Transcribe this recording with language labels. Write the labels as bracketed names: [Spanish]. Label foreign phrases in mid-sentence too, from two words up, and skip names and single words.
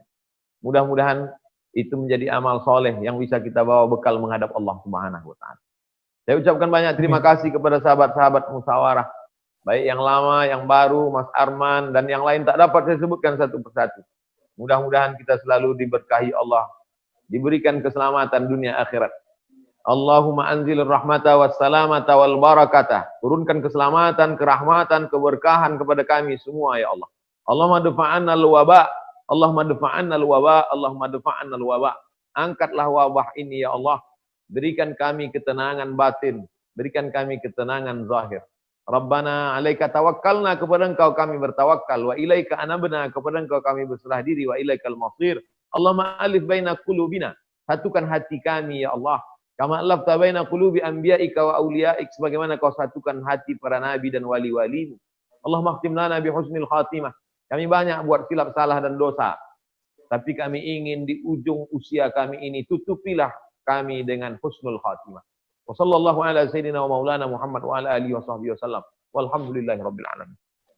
[Indonesian] Mudah-mudahan itu menjadi amal soleh yang bisa kita bawa bekal menghadap Allah [Arabic] سبحانه وتعالى. [Indonesian] Saya ucapkan banyak terima kasih kepada sahabat-sahabat musyawarah, baik yang lama, yang baru, Mas Arman, dan yang lain tak dapat saya sebutkan satu persatu. Mudah-mudahan kita selalu diberkahi Allah, diberikan keselamatan dunia akhirat. [Arabic] اللهم أنزل رحمة والسلامة والبركة. [Indonesian] Turunkan keselamatan, kerahmatan, keberkahan kepada kami semua [Arabic] يا الله. اللهم ادفع عنا الوباء. اللهم ادفع عنا الوباء. اللهم ادفع عنا الوباء. [Indonesian] Angkatlah wabah ini [Arabic] يا الله. [Indonesian] Berikan kami ketenangan batin. Berikan kami ketenangan zahir. [Arabic] ربنا عليك توكلنا, [Indonesian] kepada Engkau kami bertawakal. [Arabic] وإليك أنبنا, [Indonesian] kepada Engkau kami berserah diri. [Arabic] وإليك المصير. اللهم ألف بين قلوبنا, [Indonesian] satukan hati kami [Arabic] يا الله. كما ألفت بين قلوب أنبيائك وأوليائك, [Indonesian] sebagaimana kau satukan hati para nabi dan wali-walimu. [Arabic] اللهم اختم لنا بحسن الخاتمة. [Indonesian] Kami banyak buat silap salah dan dosa, tapi kami ingin di ujung usia kami ini tutupilah kami dengan [Arabic] حسن الخاتمة. وصلى الله على سيدنا ومولانا محمد وعلى آله وصحبه وسلم. والحمد لله رب العالمين.